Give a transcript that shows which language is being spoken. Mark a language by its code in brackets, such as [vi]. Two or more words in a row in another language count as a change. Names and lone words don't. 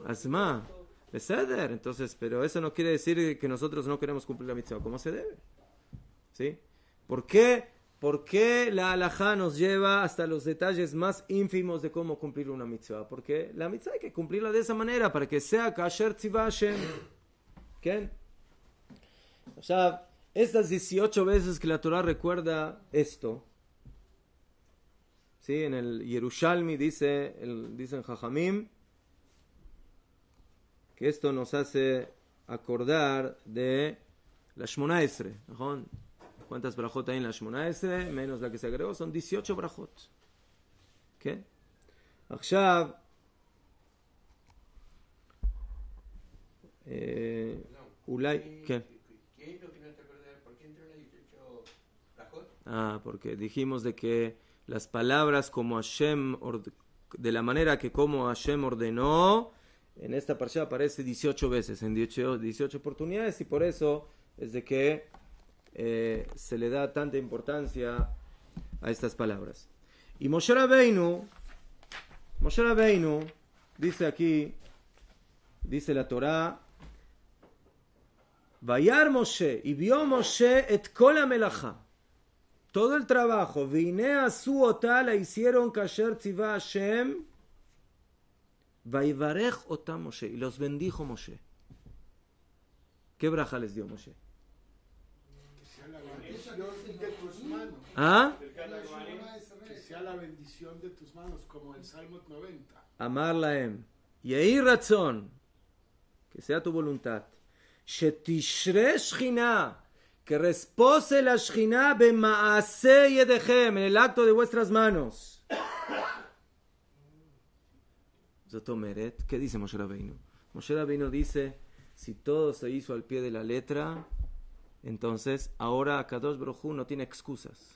[he] אסמה. בסדר. [es] Entonces, pero eso no quiere decir que nosotros no queremos cumplir la mitzvah. ¿Cómo se debe? ¿Sí? ¿Por qué la halajá nos lleva hasta los detalles más ínfimos de cómo cumplir una mitzvah? Porque la mitzvah hay que cumplirla de esa manera para que sea [he] כאשר צוה השם. [es] ¿Qué? O sea, estas 18 veces que la Torah recuerda esto, ¿sí? En el Yerushalmi dicen Jajamim que esto nos hace acordar de la Shmona Esre. ¿Cuántas brajot hay en la Shmona Esre? Menos la que se agregó, son 18 brajot. ¿Qué? [he] עכשיו, אולי, כן. [es] Porque dijimos de que las palabras como Hashem, de la manera que como Hashem ordenó, en esta parsha aparece 18 veces, en 18 oportunidades, y por eso es de que se le da tanta importancia a estas palabras. Y Moshe Rabbeinu, dice aquí, dice la Torá, [he] וירא משה, [es] y vio Moshe [he] את כל המלאכה, [es] todo el trabajo, [he] והנה עשו אותה, [es] la hicieron [he] כאשר צוה השם ויברך אתם משה, [es] y los bendijo Moshe. ¿Qué braja les dio Moshe? ¿Ah? Que sea la bendición de tus manos, como en Salmo 90. [he] אמר להם יהי רצון, [es] que sea tu voluntad, [he] שתשרה שכינה, [es] que repose la Shechina [he] במעשה ידיכם, [es] en el acto de vuestras manos. [he] זאת אומרת, [es] ¿qué dice Moshe Rabbeinu? Moshe Rabbeinu dice, si todo se hizo al pie de la letra, entonces ahora [he] קדוש ברוך הוא [es] no tiene excusas.